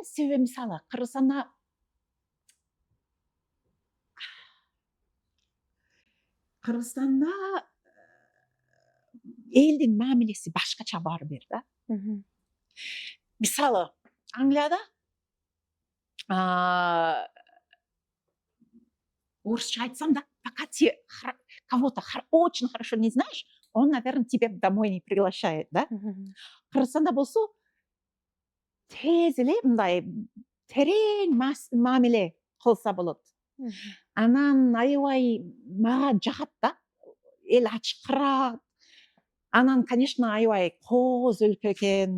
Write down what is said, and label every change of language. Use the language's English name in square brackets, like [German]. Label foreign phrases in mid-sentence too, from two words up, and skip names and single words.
[Kyrgyz] Себеби мисалы Кыргызстанда элдин мамилеси башкача баары бир да. Мисалы Англияда орысча айтсам да, [Russian] пока ты кого-то очень хорошо не знаешь, он, наверное, тебя домой не приглашает, да? [Kyrgyz] Кыргызстанда болсо тез эле мындай терең мамиле кылса болот. Анан аябай мага жагат да. Эл ачкырат. Анан, конечно, аябай кооз өлкө экен.